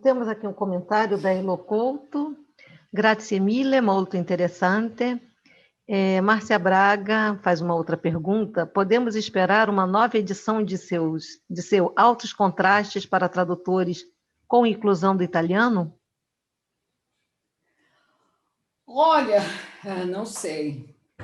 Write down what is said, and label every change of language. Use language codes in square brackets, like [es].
[pt] Temos aqui um comentário da Elo Couto. [it] Grazie mille, molto interessante. [pt] Márcia Braga faz uma outra pergunta. Podemos esperar uma nova edição de seu Altos Contrastes para tradutores com inclusão do italiano? Olha, não sei.